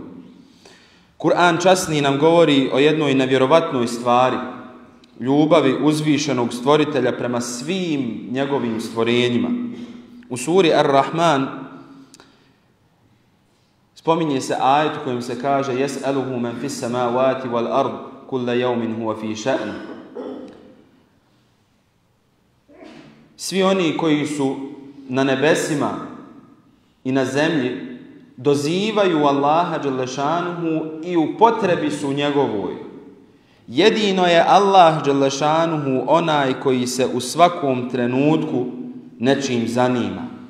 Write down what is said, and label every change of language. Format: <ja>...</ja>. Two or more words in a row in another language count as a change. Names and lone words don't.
<bs>Kur'an časni nam govori o jednoj nevjerovatnoj stvari, ljubavi uzvišenog stvoritelja prema svim njegovim stvorenjima. U suri Ar-Rahman spominje se ajet u kojem se kaže</bs> <ar>يسأله من في السماوات والأرض كل يوم هو في شأن.</ar> <bs>Svi oni koji su na nebesima i na zemlji dozivaju Allaha dželešanuhu i u potrebi su njegovoj. Jedino je Allah dželešanuhu onaj koji se u svakom trenutku nečim zanima.</bs>